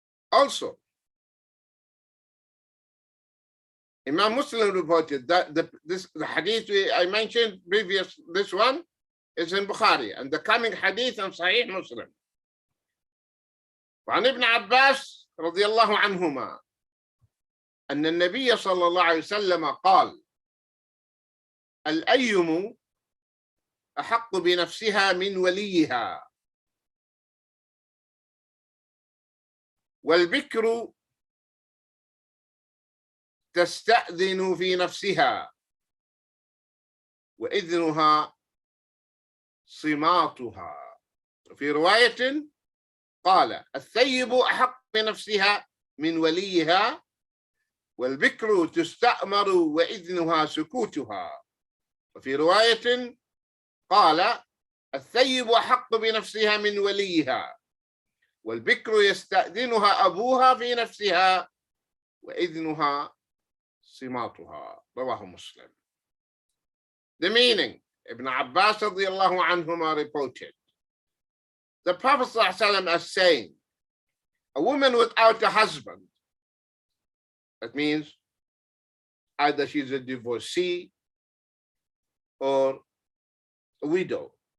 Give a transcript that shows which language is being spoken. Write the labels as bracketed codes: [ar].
[en] Also, Imam Muslim reported that the hadith I mentioned previous, this one is in Bukhari, and the coming hadith in Sahih Muslim. [ar] وعن ابن عباس رضي الله عنهما أن النبي صلى الله عليه وسلم قال: الأيم أحق بنفسها من وليها، والبكر تستأذن في نفسها، وإذنها صماتها. في رواية قال: الثيب أحق بنفسها من وليها، والبكر تستأمر وإذنها سكوتها. وفي رواية قال: الثيب أحق بنفسها من وليها، والبكر يستأذنها أبوها في نفسها، وإذنها صماتها. رواه مسلم. [en] The meaning, Ibn Abbas radiallahu anhuma reported, the Prophet ﷺ is saying, a woman without a husband, that means either she's a divorcee or a widow.